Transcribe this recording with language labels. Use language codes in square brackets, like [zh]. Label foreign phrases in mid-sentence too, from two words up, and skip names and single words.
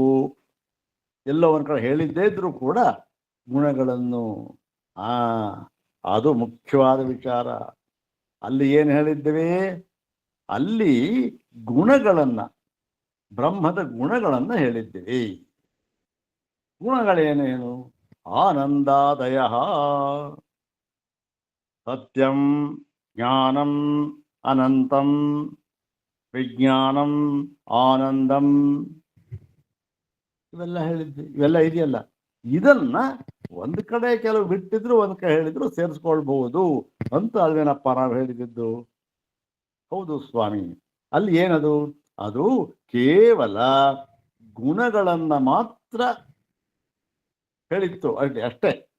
[kn] ಎಲ್ಲೋ ಒಂದ್ ಕಡೆ ಹೇಳಿದ್ದೇ ಇದ್ರೂ ಕೂಡ ಗುಣಗಳನ್ನು ಅದು ಮುಖ್ಯವಾದ ವಿಚಾರ. ಅಲ್ಲಿ ಏನು ಹೇಳಿದ್ದೇವೆ? ಅಲ್ಲಿ ಗುಣಗಳನ್ನ, ಬ್ರಹ್ಮದ ಗುಣಗಳನ್ನ ಹೇಳಿದ್ದೇವೆ. ಗುಣಗಳೇನೇನು? ಆನಂದಾದಯ, ಸತ್ಯಂ, ಜ್ಞಾನಂ, ಅನಂತಂ, ವಿಜ್ಞಾನಂ, ಆನಂದಂ, ಇವೆಲ್ಲ ಹೇಳಿದ್ವಿ. ಇವೆಲ್ಲ ಇದೆಯಲ್ಲ, ಇದನ್ನ ಒಂದು ಕಡೆ ಕೆಲವು ಬಿಟ್ಟಿದ್ರು ಒಂದು ಕಡೆ ಹೇಳಿದ್ರು ಸೇರಿಸ್ಕೊಳ್ಬಹುದು ಅಂತ ಅಲ್ವೇನಪ್ಪ ನಾವು ಹೇಳಿದ್ದು? ಹೌದು ಸ್ವಾಮಿ. ಅಲ್ಲಿ ಏನದು? ಅದು ಕೇವಲ ಗುಣಗಳನ್ನ ಮಾತ್ರ ಹೇಳಿತ್ತು ಅಷ್ಟೇ.